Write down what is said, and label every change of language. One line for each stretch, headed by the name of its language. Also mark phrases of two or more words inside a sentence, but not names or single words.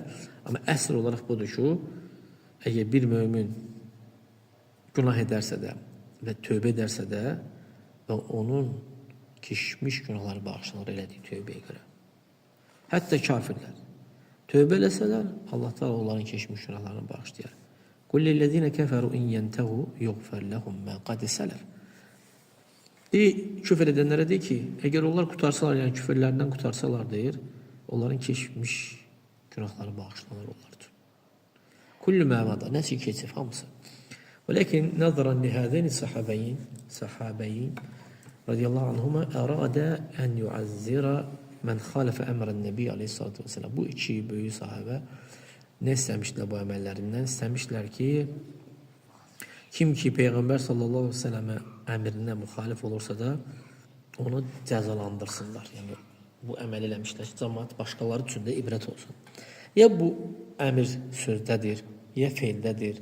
Azerbaijani: Amma əsl olaraq budur ki, əgər bir mömin günah edərsə də və tövbə edərsə də və onun keçmiş günahları bağışlanır elədiyi tövbəyə görə. Hətta kafirlər tövbə eləsələr, Allah da onların keçmiş günahlarını bağışlayar.
Arabic: قل للذين كفروا إن ينتهوا يغفر لهم ما قد سلف.
Azerbaijani: Küfür edənlərə deyir ki, əgər onlar qutarsalar, yəni küfürlərdən qutarsalar deyir, onların keçmiş günahları bağışlanır onlar üçün.
Arabic: كل ما مضى,
Azerbaijani: nəsə keçib hamısı.
Arabic: لكن نظرا لهذين الصحابيين رضي الله عنهما أرادا أن يعزرا من خالف أمر النبي عليه الصلاة والسلام.
Azerbaijani: Bu iki böyük sahabə nə istəmişdilər bu əməllərindən? İstəmişdilər ki, kim ki Peyğəmbər
Arabic: صلى الله عليه وسلم
Azerbaijani: əmrinə müxalif olursa da onu cəzalandırsınlar. Yəni, bu əməl eləmişlər ki, cəmaat başqaları üçün də ibrət olsun. Ya bu əmr sözdədir, ya feildədir.